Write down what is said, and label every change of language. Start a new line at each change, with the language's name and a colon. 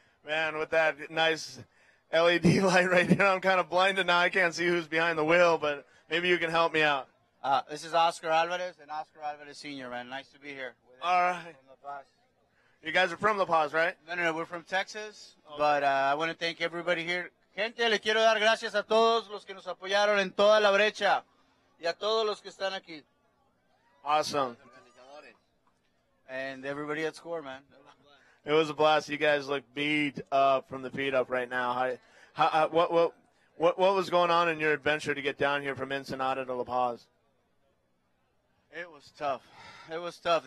English: Man, with that nice LED light right here, I'm kind of blinded now. I can't see who's behind the wheel, but maybe you can help me out. This is Oscar Alvarez and Oscar Alvarez Sr., man. Nice to be here. All right. You guys are from La Paz, right? No, we're from Texas, but I want to thank everybody here.
Spanish: Gente, le quiero dar gracias a todos los que nos apoyaron en toda la brecha y a todos los que están aquí.
English: Awesome. And everybody at Score, man. It was a blast. You guys look beat up from the feet up right now. What was going on in your adventure to get down here from Ensenada to La Paz? It was tough. It was tough.